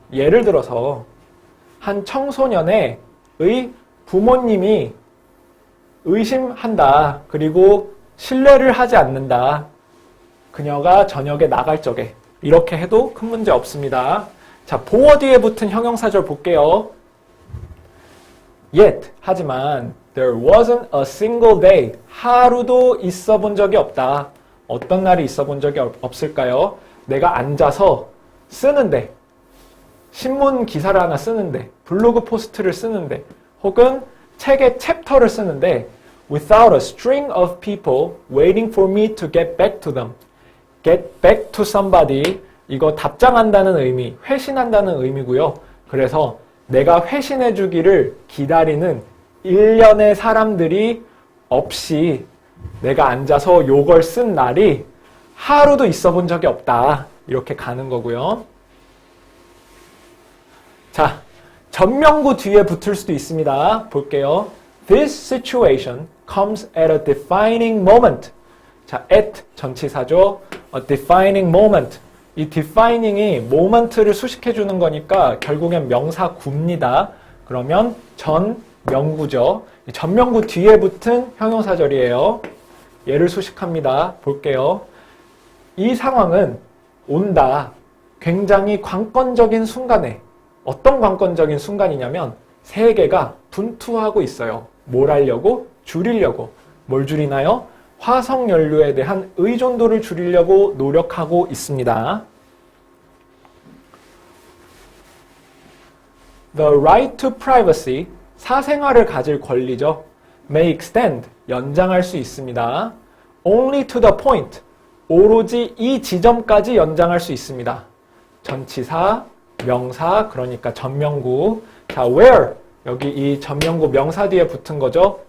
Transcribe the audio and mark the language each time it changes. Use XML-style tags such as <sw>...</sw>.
<ko>예를 들어서 한 청소년의 부모님이 의심한다. 그리고 신뢰를 하지 않는다. 그녀가 저녁에 나갈 적에. 이렇게 해도 큰 문제 없습니다. 자, 보어 뒤에 붙은 형용사절 볼게요.</ko> <en>Yet,</en> <ko>하지만</ko> <en>there wasn't a single day.</en> <ko>하루도 있어 본 적이 없다. 어떤 날이 있어 본 적이 없을까요? 내가 앉아서 쓰는데, 신문 기사를 하나 쓰는데, 블로그 포스트를 쓰는데, 혹은 책의 챕터를 쓰는데</ko> <en>without a string of people waiting for me to get back to them. get back to somebody.</en> <ko>이거 답장한다는 의미, 회신한다는 의미고요. 그래서 내가 회신해 주기를 기다리는 일련의 사람들이 없이 내가 앉아서 요걸 쓴 날이 하루도 있어 본 적이 없다. 이렇게 가는 거고요. 자, 전명구 뒤에 붙을 수도 있습니다. 볼게요.</ko> <en>This situation comes at a defining moment.</en> <ko>자, at 전치사죠.</ko> <en>A defining moment.</en> <ko>이 defining이 moment를 수식해 주는 거니까 결국엔 명사 구입니다. 그러면 전명구죠. 전명구 뒤에 붙은 형용사절이에요. 얘를 수식합니다. 볼게요. 이 상황은 온다. 굉장히 관건적인 순간에. 어떤 관건적인 순간이냐면 세계가 분투하고 있어요. 뭘 하려고? 줄이려고. 뭘 줄이나요? 화석연료에 대한 의존도를 줄이려고 노력하고 있습니다.</ko> <en>The right to privacy,</en> <ko>사생활을 가질 권리죠.</ko> <en>may extend,</en> <ko>연장할 수 있습니다.</ko> <en>only to the point,</en> <ko>오로지 이 지점까지 연장할 수 있습니다. 전치사, 명사, 그러니까 전명구. 자, where, 여기 이 전명구 명사 뒤에 붙은 거죠.</ko>